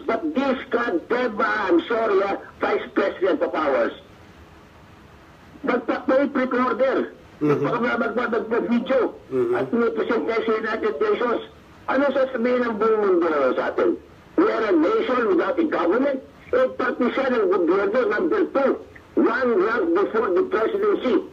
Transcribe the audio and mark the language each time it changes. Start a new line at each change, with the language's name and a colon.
English: But this I'm sorry, Vice President of ours,
Filipino: magpa-tape recorder. Magpa-video. At pinipresent niya sa United Nations. Ano sasabihin ng buong mundo sa atin?
English: We are a nation without a government.
Filipino: Pati siya ng gobyerno, number 2.
English: One rank before the presidency.